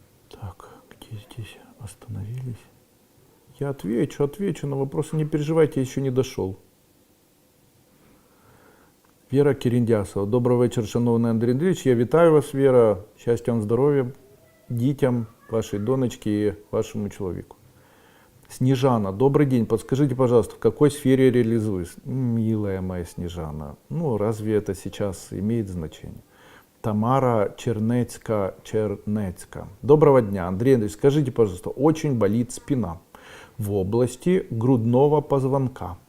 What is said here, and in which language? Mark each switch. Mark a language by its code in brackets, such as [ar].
[ru] Так, где здесь остановились? Я отвечу на вопросы, не переживайте, я еще не дошел. [uk] Вера Кіріндясова. Добрий вечір, шановний Андрій Андрійович. Я вітаю вас, Вера. Щастя вам, здоров'я, дітям, [ru] вашей донечке и вашему человеку. Снежана. Добрый день. Подскажите, пожалуйста, в какой сфере реализуюсь? Милая моя Снежана. Ну, разве это сейчас имеет значение? Тамара Чернецка. Доброго дня, Андрей Андреевич. Скажите, пожалуйста, очень болит спина в области грудного позвонка.